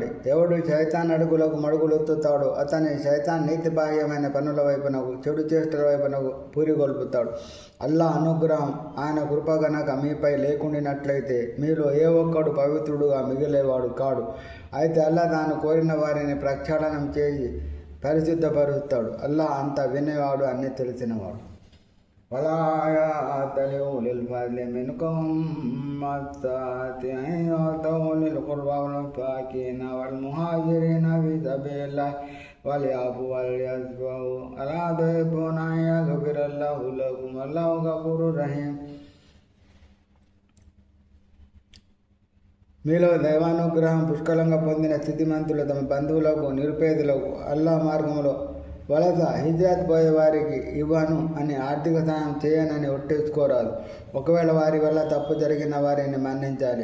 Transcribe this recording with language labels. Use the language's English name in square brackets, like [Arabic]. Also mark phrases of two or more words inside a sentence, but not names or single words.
[Telugu] ఎవడు శైతాన్ అడుగులకు మడుగులొత్తుతాడో అతని శైతాన్ నీతి బాహ్యమైన పనుల వైపునకు, చెడు చేష్టల వైపునకు పూరిగొల్పుతాడు. అల్లాహ్ అనుగ్రహం, ఆయన కృప గనక మీపై లేకుండినట్లయితే మీలో ఏ ఒక్కడు పవిత్రుడుగా మిగిలేవాడు కాడు. అయితే అల్లాహ్ తాను కోరిన వారిని ప్రక్షాళనం చేసి పరిశుద్ధపరుస్తాడు. అల్లాహ్ అంతా వినేవాడు, అన్నీ తెలిసినవాడు. [Arabic] ولا يأتل أولي الفضل منكم والسعة أن يؤتوا أولي القربى والمساكين والمهاجرين في سبيل الله وليعفوا وليصفحوا ألا تحبون أن يغفر الله لكم والله غفور رحيم. [Telugu] మీలో దైవానుగ్రహం పుష్కలంగా పొందిన స్థితిమంతులు తమ బంధువులకు, నిరుపేదలకు అల్లాహ్ మార్గంలో వలస హిజ్రత్ పోయే వారికి ఇవ్వను అని ఆర్థిక సాయం చేయనని ఒట్టేసుకోరాదు. ఒకవేళ వారి వల్ల తప్పు జరిగిన వారిని మన్నించాలి.